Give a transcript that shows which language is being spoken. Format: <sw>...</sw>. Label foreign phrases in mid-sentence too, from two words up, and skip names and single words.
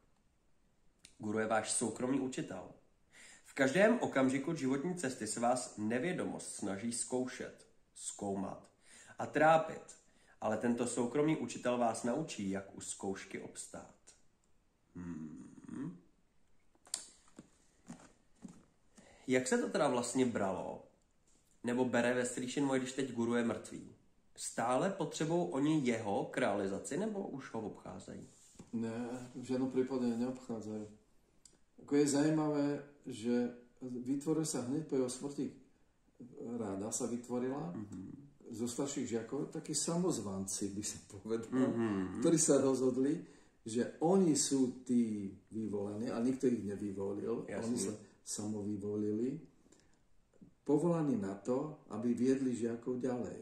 <cs>Guru je váš soukromý učitel. V každém okamžiku životní cesty se vás nevědomost snaží zkoušet, zkoumat a trápit, ale tento soukromý učitel vás naučí, jak u zkoušky obstát. Jak se to teda vlastně bralo? Nebo bere ve Sri Chinmoy, když teď guru je mrtvý? Stále potřebují oni jeho k realizaci, nebo už ho obcházejí? Ne,</cs> <sk>v žiadnom prípade neobchádzajú. Ako je zaujímavé, že vytvoril sa hneď po jeho smrti, ráda sa vytvorila, zo starších žiakov, takí samozvanci, by som povedal, ktorí sa rozhodli, že oni sú tí vyvolaní, a nikto ich nevyvolil, oni sa samovyvolili, povolaní na to, aby viedli žiakov ďalej.</sk>